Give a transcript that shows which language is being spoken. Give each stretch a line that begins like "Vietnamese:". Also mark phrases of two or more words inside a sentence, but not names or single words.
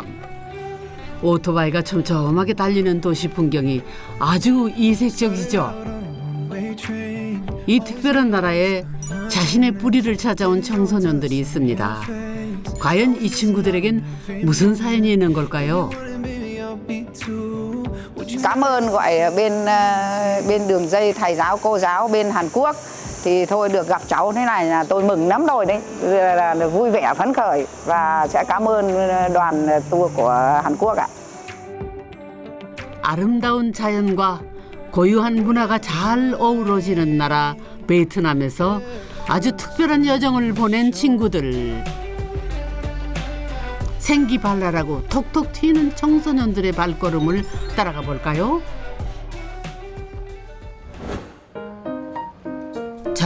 Korean: 오토바이가 촘촘하게 달리는 도시 풍경이 아주 이색적이죠. 이 특별한 나라에 자신의 뿌리를 찾아온 청소년들이 있습니다. 과연 이 친구들에겐 무슨 사연이 있는 걸까요?
Vietnamese: Cảm ơn gọi bên đường dây thầy giáo cô giáo bên Hàn Quốc thì thôi được gặp cháu thế này là tôi mừng lắm rồi đấy, là vui vẻ phấn khởi và sẽ cảm ơn đoàn tour của Hàn Quốc ạ.
Korean: 아름다운 자연과 고유한 문화가 잘 어우러지는 나라 베트남에서 아주 특별한 여정을 보낸 친구들. 생기발랄하고 톡톡 튀는 청소년들의 발걸음을 따라가 볼까요?